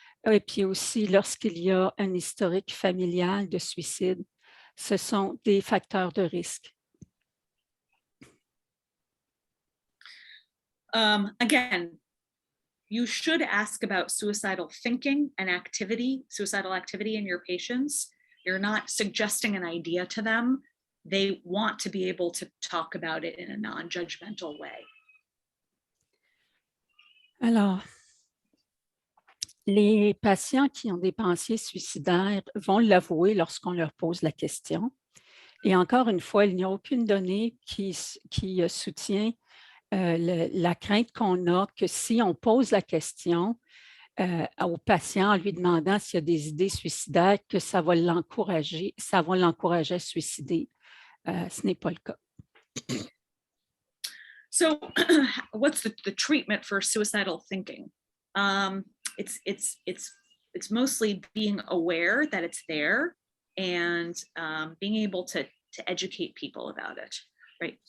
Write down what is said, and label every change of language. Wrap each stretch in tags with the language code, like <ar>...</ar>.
<fr>Et puis aussi, lorsqu'il y a un historique familial de suicide, ce sont des facteurs de risque.</fr> <en>Again, you should ask about suicidal thinking and suicidal activity in your patients. You're not suggesting an idea to them. They want to be able to talk about it in a non-judgmental way.</en> <fr>Alors, les patients qui ont des pensées suicidaires vont l'avouer lorsqu'on leur pose la question. Et encore une fois, il n'y a aucune donnée qui soutient la crainte qu'on a que si on pose la question au patient en lui demandant s'il y a des idées suicidaires, que ça va l'encourager à suicider. Ce n'est pas le cas.</fr> <en>So what's the treatment for suicidal thinking? It's mostly being aware that it's there and being able to educate people about it, right?</en>